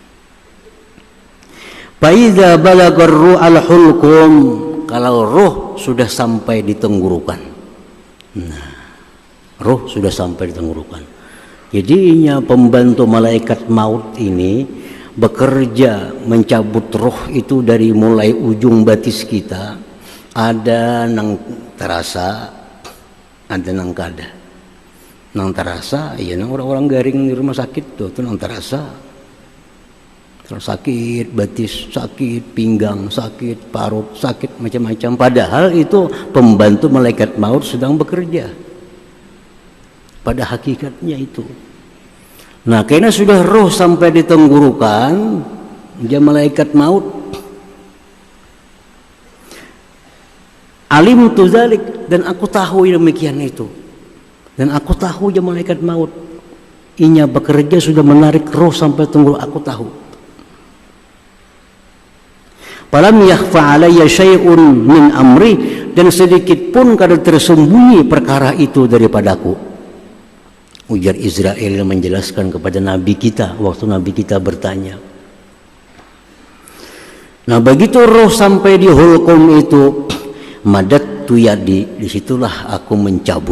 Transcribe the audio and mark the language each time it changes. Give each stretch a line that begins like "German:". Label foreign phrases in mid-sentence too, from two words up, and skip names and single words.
Arabic: فإذا بلغت الروح الحلقوم,
Indonesian: kalau roh sudah sampai di tenggorokan. Nah, roh sudah sampai di tenggorokan. Jadinya pembantu malaikat maut ini bekerja mencabut roh itu dari mulai ujung batis kita. Ada nang terasa, ada nang kada. Nang terasa, ya nang orang-orang garing di rumah sakit tuh nang terasa. sakit betis, sakit pinggang, sakit parut, sakit macam-macam. Padahal itu pembantu malaikat maut sedang bekerja. Pada hakikatnya itu. Nah, karena sudah roh sampai di tenggorokan, dia malaikat maut.
Arabic: علمت ذلك,
Indonesian: dan aku tahu demikian itu. Dan aku tahu dia malaikat maut. Inya bekerja sudah menarik roh sampai tenggorokan, aku tahu.
Arabic: فلم يخف علي شيء من أمري,
Indonesian: dan sedikit pun kada tersembunyi perkara itu daripadaku. Ujar Israel menjelaskan kepada Nabi kita waktu Nabi kita bertanya. Nah, begitu roh sampai di hulqum itu,
Arabic: مددت يدي,
Indonesian: disitulah aku mencabut.